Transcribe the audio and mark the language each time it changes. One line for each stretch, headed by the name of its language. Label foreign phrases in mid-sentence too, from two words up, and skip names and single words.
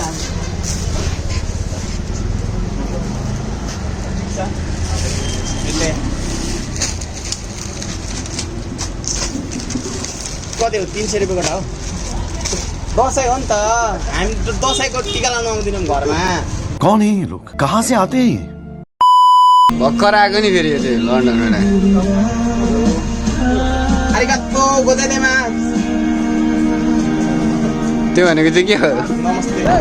Nepali: कति हो 300 रुपियाँ गोटा हो दसैँ हो नि त हामी त दसैँको टिका लाउनु आउँदैनौँ घरमा
Hindi: कौन है ये लोग कहाँ से आते हैं
Nepali: भर्खर आएको नि फेरि यो चाहिँ लन्डनबाट
Japanese: ありがとうございます
Nepali: त्यो भनेको चाहिँ के हो नमस्ते